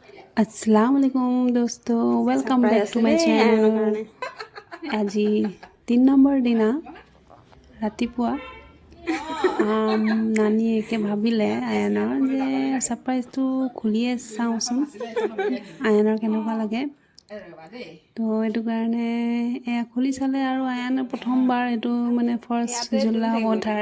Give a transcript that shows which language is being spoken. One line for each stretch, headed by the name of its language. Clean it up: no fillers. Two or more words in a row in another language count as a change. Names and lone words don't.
Arabic: السلام عليكم
English: दोस्तों, welcome back to my channel.
Assamese: আজি 3 নম্বৰ দিনা ৰাতিপুৱা নানীয়েকে ভাবিলে আয়ানৰ যে ছাৰপ্ৰাইজটো খুলিয়ে চাওঁচোন আয়ানৰ কেনেকুৱা লাগে। তো এইটো কাৰণে এয়া খুলি চালে আৰু আয়ানে প্ৰথমবাৰ এইটো মানে ফাৰ্ষ্ট জুলা হ'ব তাৰ।